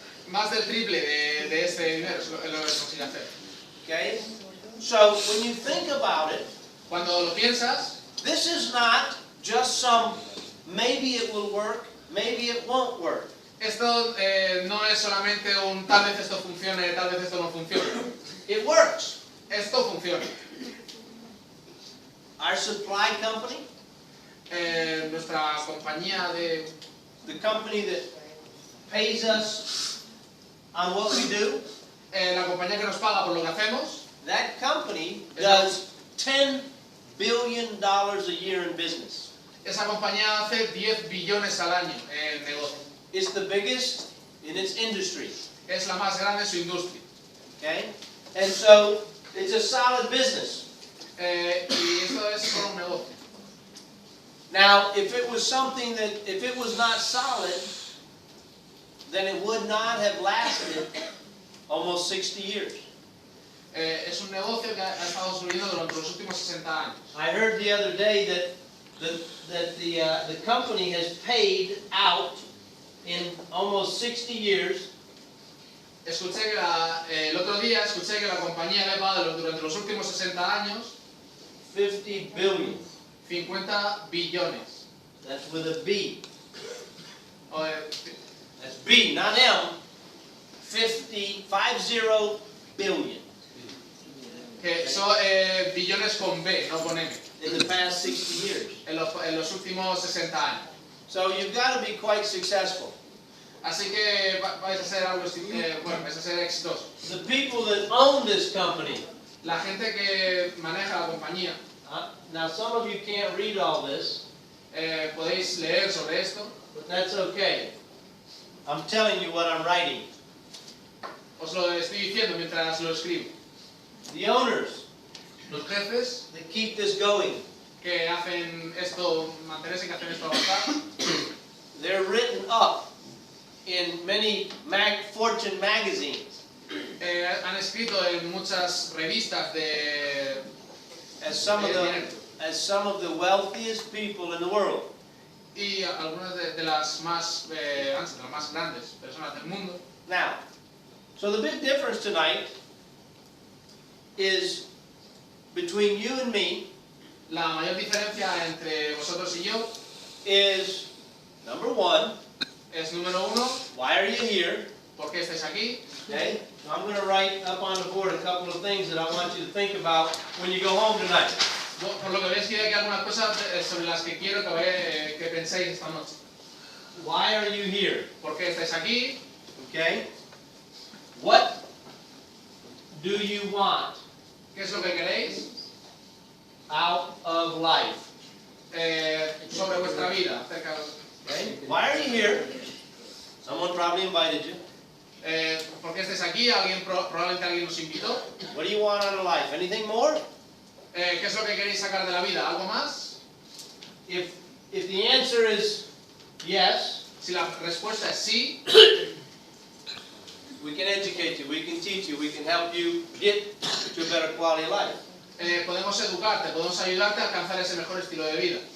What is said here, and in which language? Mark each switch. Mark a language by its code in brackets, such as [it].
[es] Más del triple de este dinero es lo que consigue hacer. [en] Okay? So, when you think about it, [es] Cuando lo piensas, [en] this is not just some maybe it will work, maybe it won't work. [es] esto no es solamente un tal vez esto funcione, tal vez esto no funcione. [en] It works. [es] Esto funciona. [en] Our supply company, [es] Nuestra compañía [en] the company that pays us on what we do, [es] la compañía que nos paga por lo que hacemos, [en] that company does $10 billion a year in business. [es] esa compañía hace 10 billones al año en negocio. [en] It's the biggest in its industry. [es] Es la más grande en su industria. [en] Okay? And so, it's a solid business. [es] Y esto es solo un negocio. [en] Now, if it was something that, if it was not solid, then it would not have lasted almost 60 years. [es] Es un negocio que ha estado subiendo durante los últimos 60 años. [en] I heard the other day that the company has paid out in almost 60 years [es] Escuché que el otro día escuché que la compañía le ha pagado durante los últimos 60 años [en] 50 billion. [es] 50 billones. [en] That's with a B. [es] O, [en] That's B, not M. 50 billion [es] que son billones con B, no con M. [en] in the past 60 years. [es] En los últimos 60 años. [en] So you've got to be quite successful. [es] Así que vais a ser algo, bueno, vais a ser exitosos. [en] The people that own this company. [es] La gente que maneja la compañía, [en] Now some of you can't read all this, [es] podéis leer sobre esto. [en] but that's okay. I'm telling you what I'm writing. [es] Os lo estoy diciendo mientras lo escribo. [en] The owners [es] Los jefes [en] that keep this going, [es] que hacen esto, mantenerse que hacen esto avanzar, [en] they're written up in many Fortune magazines [es] han escrito en muchas revistas de [en] as some of the wealthiest people in the world. [es] y algunas de las más antes, de las más grandes personas del mundo. [en] Now, so the big difference tonight is between you and me [es] La mayor diferencia entre vosotros y yo [en] is, number one, [es] es, número uno, [en] why are you here? [es] ¿por qué estáis aquí? [en] Okay, so I'm going to write up on the board a couple of things that I want you to think about when you go home tonight. [es] Por lo que veis, que hay algunas cosas sobre las que quiero que penséis esta noche. [en] Why are you here? [es] ¿Por qué estáis aquí? [en] Okay? What do you want [es] ¿Qué es lo que queréis [en] out of life? [es] sobre vuestra vida? Acerca de, [en] Okay? Why are you here? Someone probably invited you. [es] ¿Por qué estáis aquí? Probablemente alguien nos invitó. [en] What do you want out of life? Anything more? [es] ¿Qué es lo que queréis sacar de la vida? ¿Algo más? [en] If the answer is yes, [es] Si la respuesta es sí, [en] we can educate you, we can teach you, we can help you get to a better quality of life. [es] podemos educarte, podemos ayudarte a alcanzar ese mejor estilo de vida.